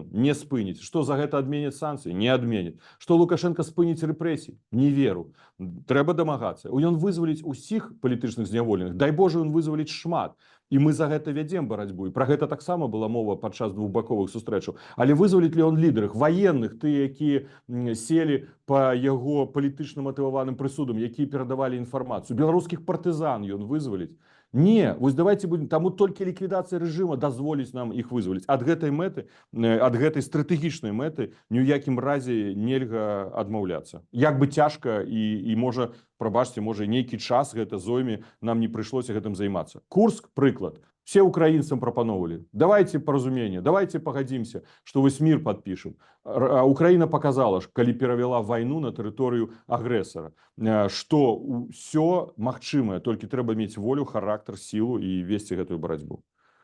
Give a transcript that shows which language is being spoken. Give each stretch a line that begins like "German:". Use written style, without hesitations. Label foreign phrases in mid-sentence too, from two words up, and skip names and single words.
Belarusian: Не спыніць. Што за гэта адменяць санкцыі? Не адменяць. Што Лукашенко спыніць рэпрэсіі? Не веру. Трэба дамагацца. Ён вызваліць усіх палітычных зняволеных. Дай Божа, ён вызваліць шмат. І мы за гэта вядзем барацьбу. І пра гэта таксама была мова падчас двухбаковых сустрэчаў. Але вызваліць
Russian: ли он
Belarusian: лідарах ваенных, тыя, якія селі па яго палітычна матываваным прысудам, якія перадавалі інфармацыю? Беларускіх партызан ён вызваліць? Не, вось
Russian: давайте будем,
Belarusian: таму толькі ліквідацыя рэжыма дазволіць нам іх вызваліць. Ад гэтай мэты, ад гэтай стратэгічнай мэты ні ў якім разе нельга адмаўляцца. Як бы цяжка і можа, прабачце, можа нейкі час гэта зойме, нам не прыйшлося гэтым займацца. Курск, прыклад.
Russian: Все украинцам пропановали. Давайте поразумение, давайте погодимся, что весь мир подпишем. Украина показала,
Belarusian: калі перавяла войну на тэрыторыю агрэсара,
Russian: что все
Belarusian: магчымае, толькі трэба мець волю, характар, сілу і весці гэтую барацьбу.